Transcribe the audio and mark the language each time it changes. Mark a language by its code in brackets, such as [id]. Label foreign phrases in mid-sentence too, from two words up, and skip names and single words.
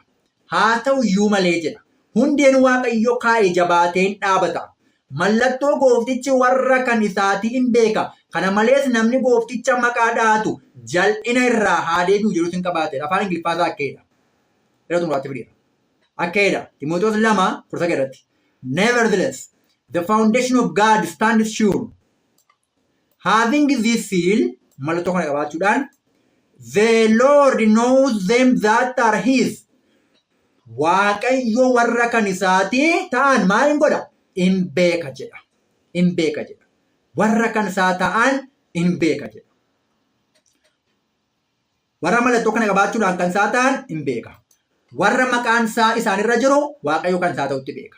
[om] Haa ta'u iyyuu malee jedha. Hundeen Waaqayyo kaa'e jabaateen dhaabata. Mallattoo gooftichi warra kan isaatii hin beeka. Kana malees namni goofticha maqaa dhaatu jal'ina irraa haa deebi'u jedhu hin qabaate. Afaan Ingiliffaasaa akkeedha. Irra xumuraatti fideera. Akkeedha. Xiimotewos 2:9. [en] Nevertheless, the foundation of God stands sure. Having this seal, [om] mallattoo kana qabaachuudhaan, [en] the Lord knows them that are his. [om] Waaqayyo warra kan isaatii ta'an maal hin godha? In beeka jedha. Warra kan isaa ta'an in beeka jedha. Warra mallattoo kana qabaachuudhaan kan isaa ta'an in beeka. Warra maqaan isaa isaanirra jiru Waaqayyo kan isaa ta'utti beeka.